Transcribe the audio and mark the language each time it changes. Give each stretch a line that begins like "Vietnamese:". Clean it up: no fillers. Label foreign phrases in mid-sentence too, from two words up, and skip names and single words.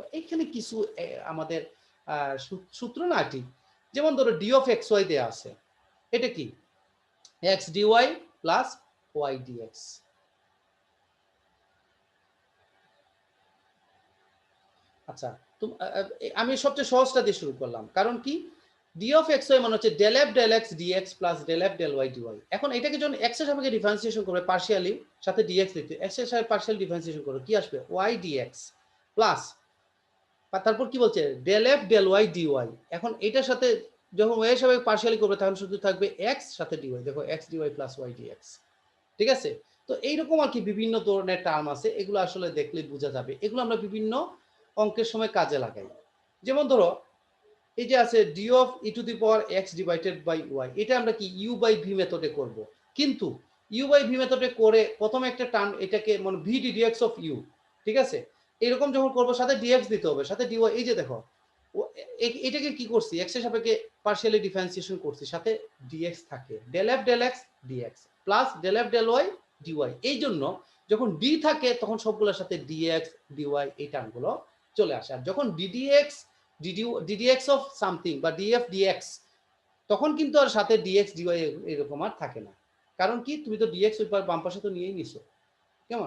Bangla: এখানে কিছু আমাদের সূত্র না ঠিক, যেমন ধরো
English: d of xy
Bangla: দেয়া আছে, এটা কি
English: x dy plus y dx।
Bangla: আচ্ছা, আমি সবচেয়ে সহজটা দিয়ে শুরু করলাম, কারণ কি
English: d of xy
Bangla: মানে হচ্ছে
English: del f del x dx plus del f del y dy।
Bangla: এখন এটাকে যখন x এর সাপেক্ষে ডিফারেন্সিয়েশন করবে পার্শিয়ালি, সাথে dx লিখতে, x এর সাথে
English: partial differentiation
Bangla: করো, কি আসবে
English: y dx plus,
Bangla: তারপর কি বলছে
English: del f del y dy।
Bangla: এখন এটার সাথে যখন y এর সাপেক্ষে পার্শিয়ালি করবে তখন শুধু থাকবে x সাথে dy, দেখো
English: x dy plus y dx,
Bangla: ঠিক আছে। তো এইরকম আর কি বিভিন্ন ধরনের টার্ম আছে, এগুলো আসলে দেখলে বোঝা যাবে, এগুলো আমরা বিভিন্ন অঙ্কের সময় কাজে লাগাই। যেমন ধরো এই যে আছে
English: d of e to the power x divided by y,
Bangla: এটা আমরা কি
English: u by v
Bangla: মেথডে করব, কিন্তু
English: u by v
Bangla: মেথডে করে প্রথমে একটা টার্ম এটাকে মানে
English: v dx of u,
Bangla: ঠিক আছে, এরকম যখন করব সাথে dx দিতে হবে, সাথে dy। এই যে দেখো এটাকে কি করছি, x এর সাপেক্ষে পার্শিয়ালি ডিফারেন্সিয়েশন করছি, সাথে dx থাকে,
English: del f del x dx প্লাস del f del y dy।
Bangla: এই জন্য যখন d থাকে তখন সবগুলোর সাথে
English: dx dy
Bangla: এই টার্মগুলো চলে আসে। আর যখন
English: ddx of something
Bangla: বা
English: df dx,
Bangla: তখন কিন্তু আর সাথে
English: dx dy
Bangla: এরকম আর থাকে না, কারণ কি তুমি তো dx ওই বাম পাশে তো নিয়েই নিছো, কেমন।